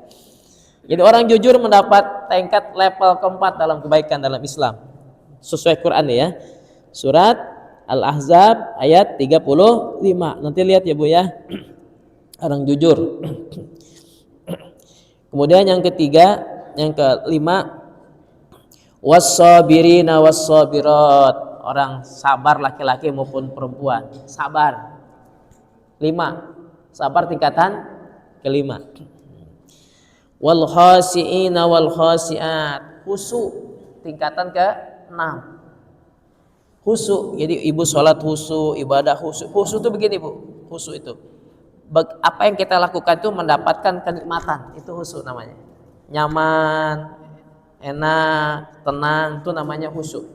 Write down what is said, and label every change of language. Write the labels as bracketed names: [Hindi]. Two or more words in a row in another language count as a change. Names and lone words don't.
[Indonesian] Jadi orang jujur mendapat tingkat level keempat dalam kebaikan dalam Islam. Sesuai Quran ya. Surat Al-Ahzab ayat 35. Nanti lihat ya, Bu ya. Orang jujur. Kemudian yang ketiga, yang kelima, [Arabic] والصابرين والصابرات, [Indonesian] orang sabar laki-laki maupun perempuan, sabar. 5. Sabar tingkatan kelima. [Arabic] والخاشعين والخاشعات, [Indonesian] khusyuk tingkatan ke-6. Khusyuk, jadi ibu sholat khusyuk, ibadah khusyuk. Khusyuk itu begini, Bu. Khusyuk itu apa yang kita lakukan itu mendapatkan kenikmatan, itu khusyuk namanya. Nyaman, enak, tenang, itu namanya khusyuk.